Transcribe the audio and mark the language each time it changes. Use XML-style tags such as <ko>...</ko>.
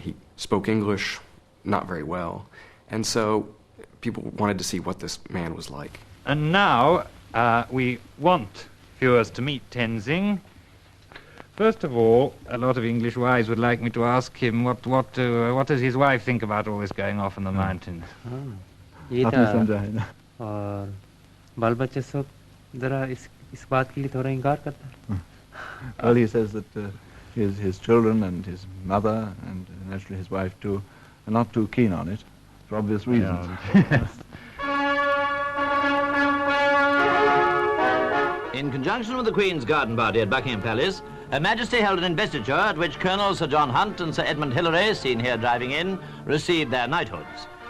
<en>He spoke English not very well. And so people wanted to see what this man was like. And now we want viewers to meet Tenzing. First of all, a lot of English wives would like me to ask him what does his wife think about all this going off in the mountains?</en> <hi>बाल बच्चे सब जरा इस बात के लिए थोड़ा इनकार करता है.</hi> <en>Well, he says that his children and his mother and naturally his wife too are not too keen on it for obvious reasons. In conjunction with the Queen's garden party at Buckingham Palace, Her Majesty held an investiture at which Colonel Sir John Hunt and Sir Edmund Hillary, seen here driving in, received their knighthoods.</en>